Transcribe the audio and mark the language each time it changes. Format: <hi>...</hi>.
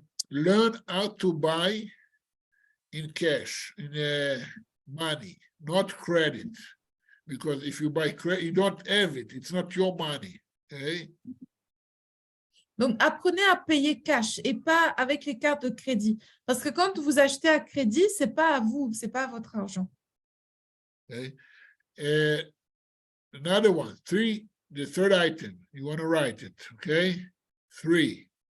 <en>Learn how to buy in cash, in money, not credit. Because if you buy credit, you don't have it. It's not your money. Okay?</en> <fr>Donc, apprenez à payer cash et pas avec les cartes de crédit. Parce que quand vous achetez à crédit, ce n'est pas à vous, ce n'est pas votre argent.</fr> <en>Okay. Another one, the third item, you want to write it, okay? 3.</en>